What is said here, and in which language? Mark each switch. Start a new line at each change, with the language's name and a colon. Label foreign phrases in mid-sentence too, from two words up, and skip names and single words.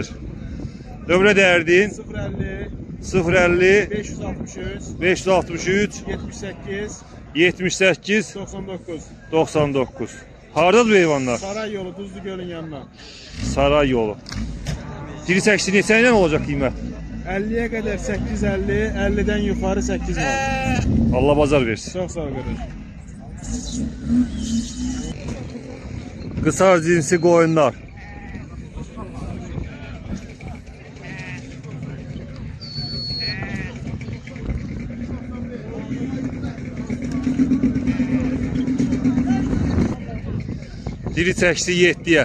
Azerbaijani: Nömrə dərdin 050 050 563 563 78 78 99. 99. Hardadır bu heyvanlar? Saray yolu Tuzlu Göl'ün yanına. Saray yolu. Diri çəkisi neçə ilə olacaq qiymət?
Turkish: 50'ye kadar 850, 50'den yukarı 8 var.
Azerbaijani: Allah bazar versin.
Turkish: Çok sağ ol kardeş.
Azerbaijani: Qısar cinsi qoyunlar. Diri çəkisi 7'ye.